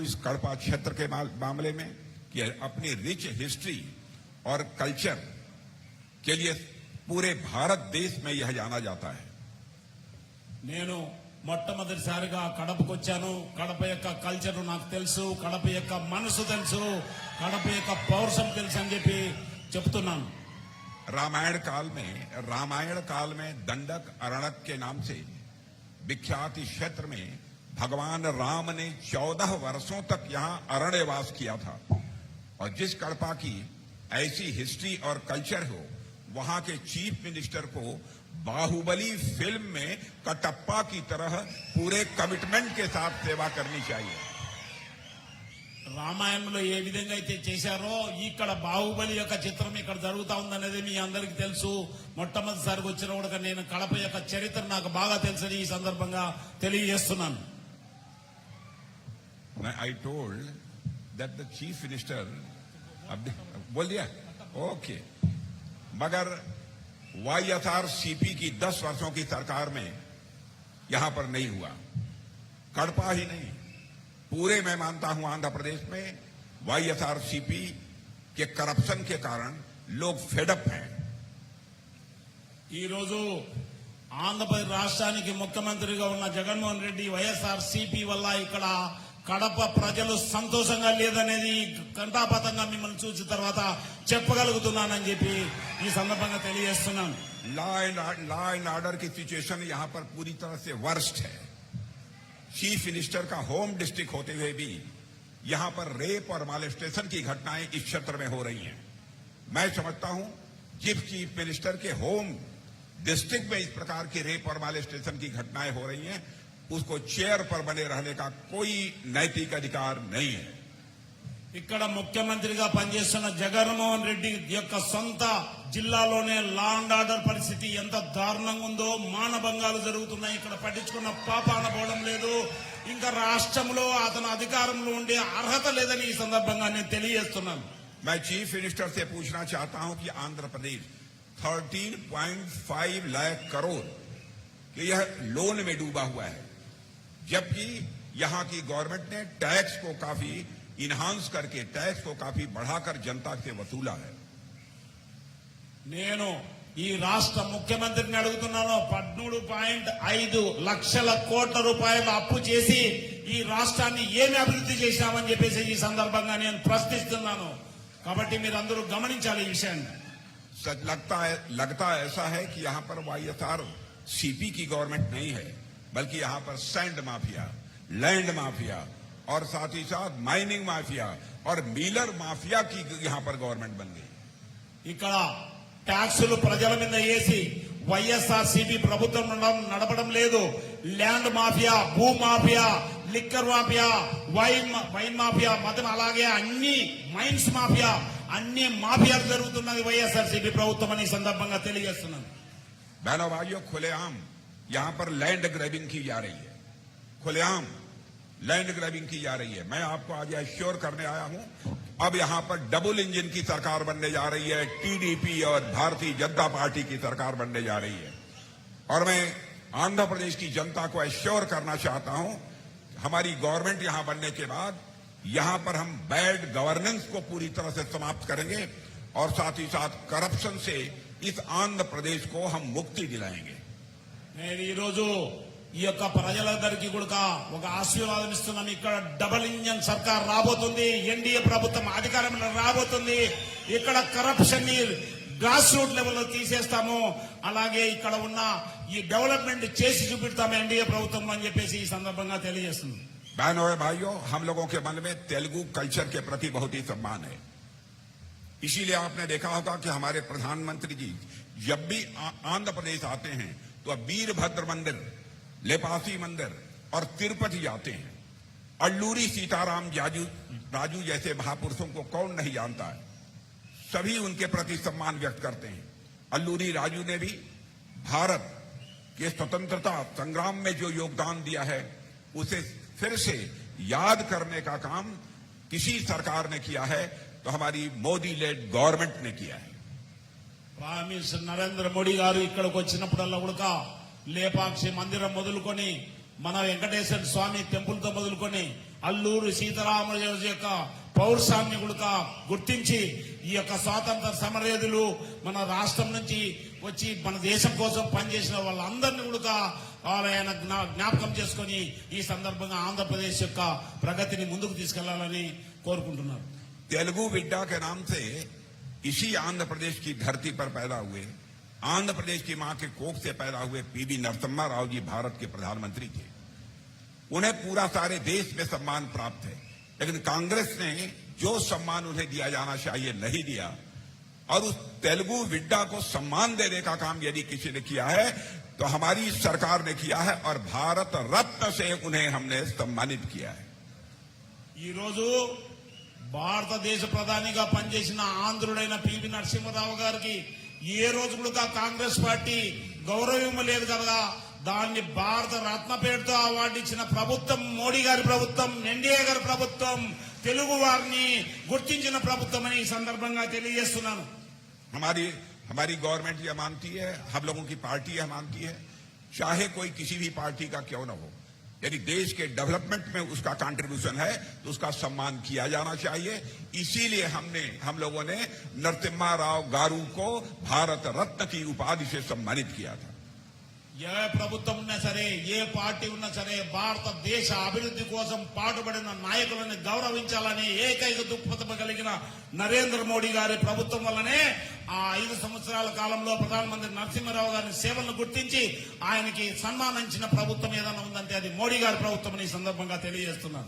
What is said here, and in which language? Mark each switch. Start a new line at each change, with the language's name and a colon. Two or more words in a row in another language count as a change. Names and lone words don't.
Hindi: कड़पा क्षेत्र के मामले में कि अपनी
English: rich history
Hindi: और कल्चर के लिए पूरे भारत देश में यह जाना जाता है।
Telugu: నేను మొట్టమొదటిసారిగా కడపకు వచ్చాను. కడప యొక్క కల్చర్ నాకు తెలుసు, కడప యొక్క మనసు తెలుసు, కడప యొక్క పౌరుషం తెలుసు అని చెప్పి చెప్తున్నాను.
Hindi: रामायण काल में दंडक अरण्यक के नाम से विख्यात इस क्षेत्र में भगवान राम ने 14 वर्षों तक यहाँ अरण्यवास किया था। और जिस कड़पा की ऐसी हिस्ट्री और कल्चर हो, वहां के
English: chief minister
Hindi: को बाहुबली फिल्म में कटप्पा की तरह पूरे कमिटमेंट के साथ सेवा करनी चाहिए।
Telugu: రామాయణంలో ఏ విధంగా అయితే చేశారో ఇక్కడ బాహుబలి యొక్క చిత్రం ఇక్కడ జరుగుతా ఉందనేది మీ అందరికీ తెలుసు. మొట్టమొదటిసారిగా వచ్చిన కూడా నేను కడప యొక్క చరిత్ర నాకు బాగా తెలుసని ఈ సందర్భంగా తెలియజేస్తున్నాను.
English: I told that the chief minister
Hindi: बोल दिया ओके, मगर YSRCP की 10 वर्षों की सरकार में यहां पर नहीं हुआ। कड़पा ही नहीं, पूरे मैं मानता हूं आंध्र प्रदेश में YSRCP के करप्शन के कारण लोग फेडअप हैं।
Telugu: ఈ రోజు ఆంధ్రప్రదేశ్ రాష్ట్రానికి ముఖ్యమంత్రిగా ఉన్న జగన్మోహన్ రెడ్డి వైఎస్ఆర్సీపీ వల్ల ఇక్కడ కడప ప్రజలు సంతోషంగా లేదనేది కంటాపతంగా మిమ్మల్ని చూసిన తర్వాత చెప్పగలుగుతున్నానని చెప్పి ఈ సందర్భంగా తెలియజేస్తున్నాను.
English: law and order
Hindi: की सिचुएशन यहां पर पूरी तरह से वर्स्ट है।
English: chief minister
Hindi: का
English: home district
Hindi: होते हुए भी यहां पर रेप और मालेस्टेशन की घटनाएं इस क्षेत्र में हो रही हैं। मैं समझता हूं जिस
English: chief minister
Hindi: के
English: home district
Hindi: में इस प्रकार की रेप और मालेस्टेशन की घटनाएं हो रही हैं, उसको चेयर पर बने रहने का कोई नैतिक अधिकार नहीं है।
Telugu: ఇక్కడ ముఖ్యమంత్రిగా పనిచేస్తున్న జగన్మోహన్ రెడ్డి యొక్క సొంత జిల్లాలోనే
English: law and order
Telugu: పరిస్థితి ఎంత దారుణంగా ఉందో, మానభంగాలు జరుగుతున్నాయి. ఇక్కడ పట్టించుకున్న పాపాన పోవడం లేదు. ఇంకా రాష్ట్రంలో అతను అధికారంలో ఉండే అర్హత లేదని ఈ సందర్భంగా నేను తెలియజేస్తున్నాను.
Hindi: मैं
English: chief minister
Hindi: से पूछना चाहता हूं कि आंध्र प्रदेश 13.5 लाख करोड़ कि यह लोन में डूबा हुआ है, जबकि यहां की गवर्नमेंट ने टैक्स को काफी इन्हांस करके, टैक्स को काफी बढ़ाकर जनता से वसूला है।
Telugu: నేను ఈ రాష్ట్ర ముఖ్యమంత్రిని అడుగుతున్నాను, 13.5 లక్షల కోట్ల రూపాయలు అప్పు చేసి ఈ రాష్ట్రాన్ని ఏమి అభివృద్ధి చేశామని చెప్పేసి ఈ సందర్భంగా నేను ప్రశ్నిస్తున్నాను. కాబట్టి మీరందరూ గమనించాలి ఈ విషయాన్ని.
Hindi: लगता ऐसा है कि यहां पर YSRCP की गवर्नमेंट नहीं है, बल्कि यहां पर
English: sand mafia, land mafia
Hindi: और साथ ही साथ
English: mining mafia
Hindi: और
English: miller mafia
Hindi: की यहां पर गवर्नमेंट बन गई।
Telugu: ఇక్కడ ట్యాక్సులు ప్రజల మీద వేసి వైఎస్ఆర్సీపీ ప్రభుత్వం నడపడం లేదు.
English: land mafia,
Telugu: భూ మాఫియా,
English: liquor mafia, wine mafia,
Telugu: మతం, అలాగే అన్ని
English: mines mafia,
Telugu: అన్ని మాఫియాలు జరుగుతున్నది వైఎస్ఆర్సీపీ ప్రభుత్వం అని సందర్భంగా తెలియజేస్తున్నాను.
Hindi: बहनों भाइयों, खुलेआम यहां पर
English: land grabbing
Hindi: की जा रही है, खुलेआम
English: land grabbing
Hindi: की जा रही है। मैं आपको आज एश्योर करने आया हूं, अब यहां पर
English: double engine
Hindi: की सरकार बनने जा रही है, टीडीपी और भारतीय जनता पार्टी की सरकार बनने जा रही है। और मैं आंध्र प्रदेश की जनता को एश्योर करना चाहता हूं, हमारी गवर्नमेंट यहां बनने के बाद यहां पर हम
English: bad governance
Hindi: को पूरी तरह से समाप्त करेंगे और साथ ही साथ करप्शन से इस आंध्र प्रदेश को हम मुक्ति दिलाएंगे।
Telugu: నేను ఈ రోజు ఈ యొక్క ప్రజలందరికీ కూడా ఒక ఆశీర్వాదం ఇస్తున్నాం. ఇక్కడ
English: double engine
Telugu: సర్కార్ రాబోతుంది, ఎన్డీఏ ప్రభుత్వం అధికారంలో రాబోతుంది. ఇక్కడ కరప్షన్ ని
English: grass root level
Telugu: తీసేస్తాము, అలాగే ఇక్కడ ఉన్న ఈ డెవలప్మెంట్ చేసి చూపిస్తాము ఎన్డీఏ ప్రభుత్వం అని చెప్పేసి ఈ సందర్భంగా తెలియజేస్తుంది.
Hindi: बहनों और भाइयों, हम लोगों के मन में तेलुगु कल्चर के प्रति बहुत ही सम्मान है। इसीलिए आपने देखा होगा कि हमारे प्रधानमंत्री जी जब भी आंध्र प्रदेश आते हैं तो वीरभद्र मंदिर, लेपासी मंदिर और तिरुपति जाते हैं। अल्लूरी सीताराम राजू जैसे महापुरुषों को कौन नहीं जानता है, सभी उनके प्रति सम्मान व्यक्त करते हैं। अल्लूरी राजू ने भी भारत के स्वतंत्रता संग्राम में जो योगदान दिया है, उसे फिर से याद करने का काम किसी सरकार ने किया है तो हमारी मोदी
English: led government
Hindi: ने किया है।
English: prime minister
Telugu: నరేంద్ర మోడీ గారు ఇక్కడికి వచ్చినప్పుడల్లా కూడా లేపాక్షి మందిరం మొదలుకొని, మన వెంకటేశ్వర స్వామి టెంపుల్ తో మొదలుకొని అల్లూరి సీతారామరాజు యొక్క పౌరుషాన్ని కూడా గుర్తించి ఈ యొక్క స్వాతంత్ర సమరయోధులు మన రాష్ట్రం నుంచి వచ్చి మన దేశం కోసం పనిచేసిన వాళ్ళందరినీ కూడా ఆయన జ్ఞాపకం చేసుకొని ఈ సందర్భంగా ఆంధ్రప్రదేశ్ యొక్క ప్రగతిని ముందుకు తీసుకెళ్లాలని కోరుకుంటున్నారు.
Hindi: तेलुगु विड्डा के नाम से इसी आंध्र प्रदेश की धरती पर पैदा हुए, आंध्र प्रदेश की मां के कोख से पैदा हुए पीवी नरसिम्हा राव जी भारत के प्रधानमंत्री थे. उन्हें पूरा सारे देश में सम्मान प्राप्त है, लेकिन कांग्रेस ने जो सम्मान उन्हें दिया जाना चाहिए नहीं दिया, और उस तेलुगु विड्डा को सम्मान देने का काम यदि किसी ने किया है तो हमारी सरकार ने किया है, और भारत रत्न से उन्हें हमने सम्मानित किया है.
Telugu: ఈ రోజు భారతదేశ ప్రధానిగా పనిచేసిన ఆంధ్రుడైన పివి నరసింహారావు గారికి ఏ రోజు కూడా కాంగ్రెస్ పార్టీ గౌరవం ఇవ్వలేదు కదా. దాన్ని భారత రత్న పేరుతో అవార్డు ఇచ్చిన ప్రభుత్వం మోడీ గారి ప్రభుత్వం, ఎన్డీఏ గారి ప్రభుత్వం, తెలుగు వారిని గుర్తించిన ప్రభుత్వం అని ఈ సందర్భంగా తెలియజేస్తున్నాను.
Hindi: हमारी गवर्नमेंट यह मानती है, हम लोगों की पार्टी यह मानती है, चाहे कोई किसी भी पार्टी का क्यों न हो, यदि देश के डेवलपमेंट में उसका कंट्रीब्यूशन है तो उसका सम्मान किया जाना चाहिए. इसीलिए हम लोगों ने नरसिम्हा राव गारू को भारत रत्न की उपाधि से सम्मानित किया था.
Telugu: ఏ ప్రభుత్వం ఉన్నా సరే, ఏ పార్టీ ఉన్నా సరే, భారతదేశ అభివృద్ధి కోసం పాటుపడిన నాయకులను గౌరవించాలని ఏకైక దృక్పథం కలిగిన నరేంద్ర మోడీ గారి ప్రభుత్వం వల్లనే ఆ 5 సంవత్సరాల కాలంలో ప్రధానమంత్రి నరసింహారావు గారి సేవలను గుర్తించి ఆయనకి సన్మానించిన ప్రభుత్వం ఏదైనా ఉందంటే అది మోడీ గారి ప్రభుత్వం అని ఈ సందర్భంగా తెలియజేస్తున్నాను.